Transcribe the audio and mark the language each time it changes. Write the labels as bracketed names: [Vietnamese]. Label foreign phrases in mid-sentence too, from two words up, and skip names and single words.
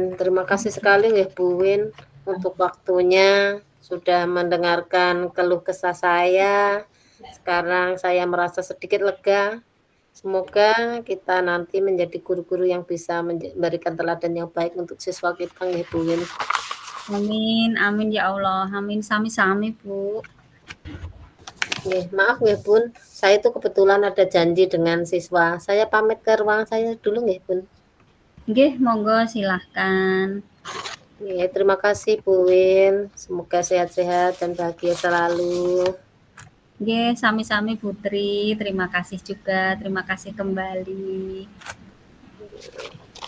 [Indonesian] Terima kasih sekali ya Bu Win untuk waktunya, sudah mendengarkan keluh kesah saya. Sekarang saya merasa sedikit lega. Semoga kita nanti menjadi guru-guru yang bisa memberikan teladan yang baik untuk siswa kita ya Bu Win. Amin, amin ya Allah. Amin sami-sami, Bu. Maaf ya Bun, saya itu kebetulan ada janji dengan siswa. Saya pamit ke ruang saya dulu nggih Bun. [Javanese] Nggih, monggo silahkan. [Indonesian] Terima kasih Bu Win. Semoga sehat-sehat dan bahagia selalu. [Javanese] Nggih, sami-sami Putri. [Indonesian] Terima kasih juga. Terima kasih kembali.